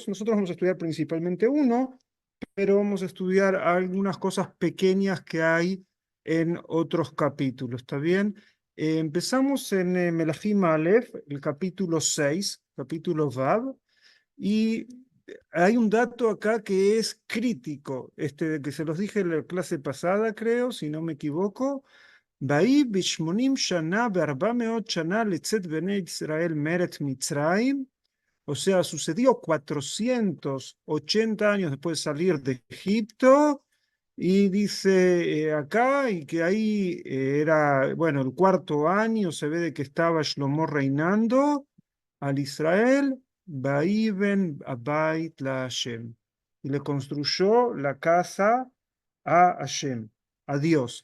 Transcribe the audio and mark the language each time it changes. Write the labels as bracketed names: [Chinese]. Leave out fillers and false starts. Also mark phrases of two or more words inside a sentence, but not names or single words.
[Spanish] Nosotros vamos a estudiar principalmente uno, pero vamos a estudiar algunas cosas pequeñas que hay en otros capítulos, ¿está bien? Empezamos en [Hebrew] מלכים אלף, [Spanish] el capítulo 6, capítulo Vav, y hay un dato acá que es crítico, que se los dije en la clase pasada, creo, si no me equivoco. [Hebrew] ויהי בשמונים שנה וארבע מאות שנה לצאת בני ישראל מארץ מצרים, [Spanish] o sea, sucedió 480 años después de salir de Egipto, y dice acá, y que ahí era, bueno, el cuarto año, se ve de que estaba Shlomo reinando al Israel, [Hebrew] ויבן הבית לה, [Spanish] y le construyó la casa a Hashem, a Dios.